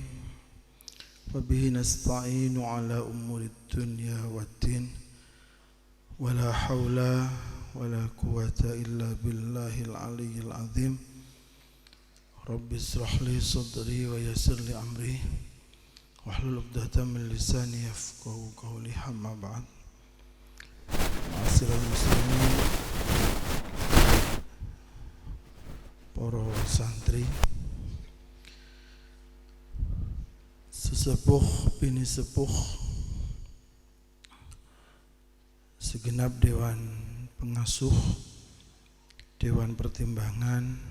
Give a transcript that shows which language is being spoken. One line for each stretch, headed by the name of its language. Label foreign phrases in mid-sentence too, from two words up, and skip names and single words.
Arabic: وبه نستعين على أمور الدنيا والدين. ولا حول ولا قوة إلا بالله العلي العظيم. رب اشرح لي صدري ويسر لي أمري. واحلل عقدة من لساني يفقهوا قولي، أما بعد. معاشر المسلمين,
Indonesian: para santri, sesepuh bini sepuh, segenap dewan pengasuh, dewan pertimbangan,